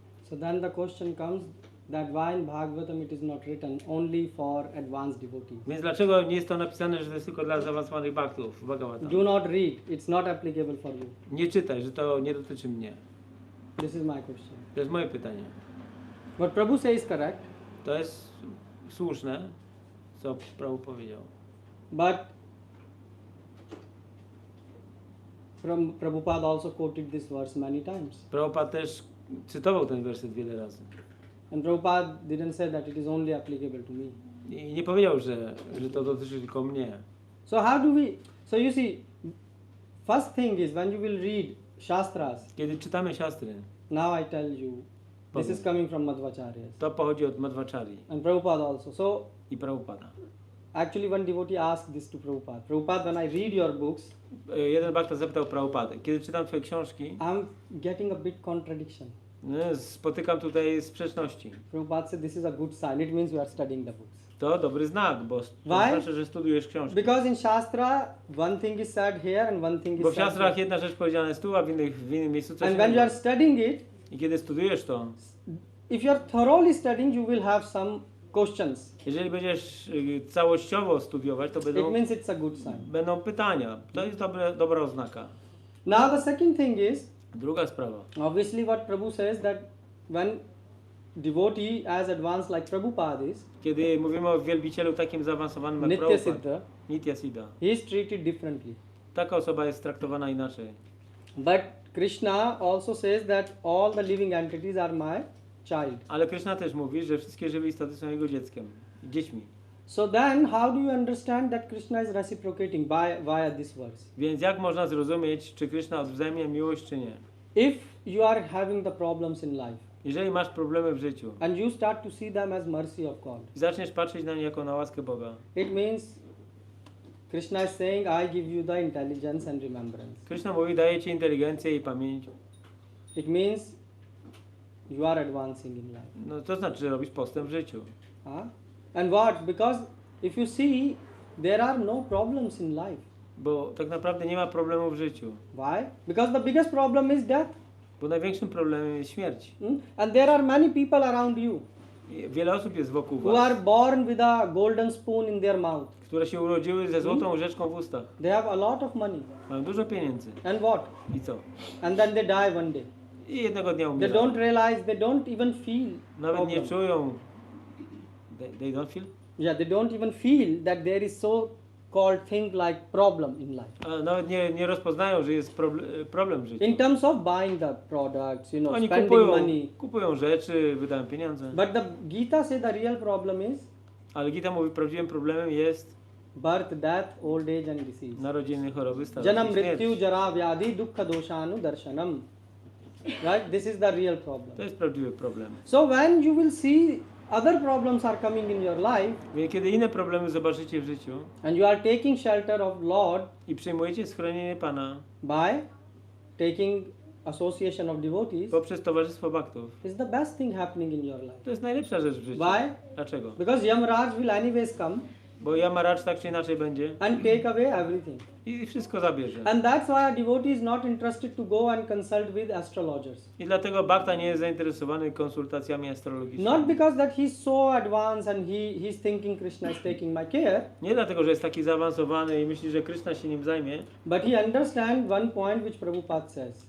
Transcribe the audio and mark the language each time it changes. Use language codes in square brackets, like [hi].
[en] So then the question comes, that why in Bhagavatam it is not written only for advanced devotees. [pl] Więc dlaczego nie jest to napisane, że to jest tylko dla zaawansowanych bhaktów w Bhagavatam? [en] Do not read, it's not applicable for you. [pl] Nie czytaj, że to nie dotyczy mnie. [en] This is my question. [pl] To jest moje pytanie. [en] What Prabhu says correct, [pl] To jest słuszne, co Prabhu powiedział. [en] but Prabhupada also quoted this verse many times. [pl] Prabhupada też cytował ten werset wiele razy. [en] And Prabhupada didn't say that it is only applicable to me. [pl] I nie powiedział, że to dotyczy tylko mnie. [en] So how do we, so you see, first thing is when you will read Shastras, [pl] Kiedy czytamy siastry, [en] now I tell you, this is coming from Madhvacharyas [pl] to pochodzi od Madhvacharyi [en] and Prabhupada also. So [pl] i Prabhupada. [en] actually one devotee asked this to Prabhupada. Prabhupada, when I read your books, [pl] Jeden bhakta zapytał Prabhupadę, kiedy czytam twoje książki, [en] I'm getting a bit contradiction. [pl] spotykam tutaj sprzeczności. [en] Prabhupada said this is a good sign. It means you are studying the books. [pl] To dobry znak, bo to [en] Why? [pl] znaczy, że studujesz książki. [en] Because in Shastra, one thing is said here and one thing [pl] Bo [en] is [pl] w siastrach [en] here. [pl] jedna rzecz powiedziana jest tu, a w innym miejscu coś [en] And when you [pl] innego. [en] are studying it, [pl] I kiedy studujesz to, [en] if you are thoroughly studying, you will have some questions. [pl] jeżeli będziesz całościowo studiować, to [en] It [pl] będą [en] means it's a good sign. [pl] pytania. To jest dobra oznaka. [en] Now the second thing is, [pl] Druga sprawa. [en] obviously what Prabhu says that when devotee as advanced like Prabhupada is, [pl] Kiedy mówimy o wielbicielu takim zaawansowanym jak [sa] Nitya [pl] Prabhupada, [sa] Siddha, Nitya Siddha, [en] he is treated differently. [pl] taka osoba jest traktowana inaczej. [en] But Krishna also says that all the living entities are my child. [pl] Ale Krishna też mówi, że wszystkie żywe istoty są jego dzieckiem, dziećmi. [en] So then how do you understand that Krishna is reciprocating via this verse? [pl] Więc jak można zrozumieć, czy Krishna odwzajemnia miłość, czy nie? [en] If you are having the problems in life [pl] Jeżeli masz problemy w życiu [en] and you start to see them as mercy of God, [pl] i zaczniesz patrzeć na nie jako na łaskę Boga, [en] it means Krishna is saying, I give you the intelligence and remembrance. [pl] Krishna mówi, daje ci inteligencję i pamięć. [en] It means you are advancing in life. [pl] No to znaczy, że robisz postęp w życiu. [en] Huh? And what? Because if you see, there are no problems in life. [pl] Bo tak naprawdę nie ma problemu w życiu. [en] Why? Because the biggest problem is death. [pl] Bo największym problemem jest śmierć. [en] And there are many people around you [pl] I wiele osób jest wokół [en] who are [pl] was, [en] born with a golden spoon in their mouth. [pl] które się urodziły ze złotą łyżeczką w ustach. [en] They have a lot of money. [pl] Mają dużo pieniędzy. [en] And what? [pl] I co? [en] And then they die one day. [pl] I jednego dnia [en] They [pl] umierają. [en] don't realize, they don't even feel [pl] Nawet nie [en] problem. [pl] czują. [en] They don't feel? Yeah, they don't even feel that there is so called thing like problem in life. [pl] A nawet nie rozpoznają, że jest problem w życiu. [en] In terms of buying the products, [pl] Oni [en] spending money. [pl] kupują rzeczy, wydają pieniądze. [en] But the Gita says the real problem is [pl] Ale Gita mówi, prawdziwym problemem jest [en] birth, death, old age and disease. [pl] narodziny, choroby, starość [sa] Janam [pl] i śmierć. [sa] mrityu jara vyadhi dukkha doshanu darshanam. [en] Right? This is the real problem. [pl] To jest prawdziwy problem. [en] So when you will see other problems are coming in your life [pl] Więc kiedy inne problemy zobaczycie w życiu [en] and you are taking shelter of Lord [pl] i przyjmujecie schronienie Pana [en] by taking association of devotees, [pl] poprzez towarzystwo bhaktów, [en] is the best thing happening in your life. [pl] to jest najlepsza rzecz w życiu. [en] Why? [pl] Dlaczego? [en] Because Yamraj will anyways come [pl] Bo Yamaraj tak czy inaczej będzie [en] and take away everything. [pl] i wszystko zabierze. [en] And that's why a devotee is not interested to go and consult with astrologers. [pl] I dlatego bhakta nie jest zainteresowany konsultacjami astrologicznymi. [en] Not because that he's so advanced and he's thinking Krishna is taking my care, [pl] Nie dlatego, że jest taki zaawansowany i myśli, że Krishna się nim zajmie, [en] but he understands one point which Prabhupada says.